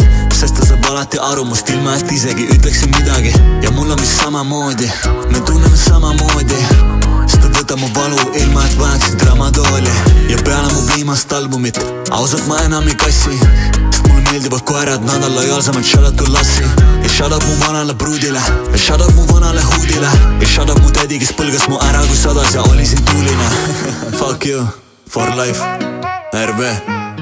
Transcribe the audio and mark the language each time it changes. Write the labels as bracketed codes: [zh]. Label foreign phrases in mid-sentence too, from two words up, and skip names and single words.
[et] Sest ta saab alati aru must ilma, et isegi ütleksin midagi. Ja mul on vist samamoodi, me tunneme samamoodi. Sest ta võtab mu valu ilma, et vajaksid dramadooli. Ja peale mu viimast albumit, ausalt ma enam ei kassi. Sest mulle meeldivad koerad, nad on lojaalsemad, [en] shout out to Lassi. [et] Ja [en] shout out [et] mu vanale pruudile, ja [en] shout out [et] mu vanale huudile. Ja [en] shout out [et] mu tädi, kes põlgas mu ära kui sadas ja oli siin tuuline. [en] Fuck you, for life, RB.